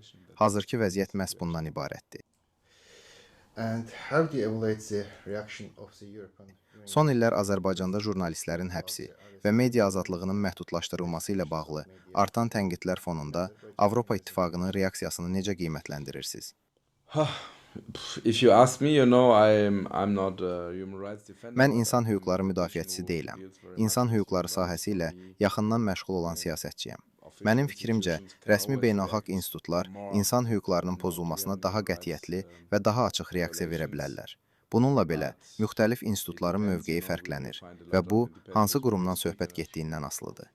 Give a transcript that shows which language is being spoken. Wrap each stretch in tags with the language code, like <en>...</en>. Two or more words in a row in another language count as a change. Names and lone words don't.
<az>Hazırki vəziyyət məhz bundan ibarətdir. Son illər Azərbaycanda jurnalistlərin həbsi və media azadlığının məhdudlaşdırılması ilə bağlı artan tənqidlər fonunda Avropa İttifaqının reaksiyasını necə qiymətləndirirsiniz?</az> <en>if you ask me, I'm not a human rights defender.</en> <az>Mən insan hüquqları müdafiəçisi deyiləm. İnsan hüquqları sahəsi ilə yaxından məşğul olan siyasətçiyəm. Mənim fikrimcə, rəsmi beynəlxalq institutlar insan hüquqlarının pozulmasına daha qətiyyətli və daha açıq reaksiya verə bilərlər. Bununla belə, müxtəlif institutların mövqeyi fərqlənir və bu, hansı qurumdan söhbət getdiyindən asılıdır.</az>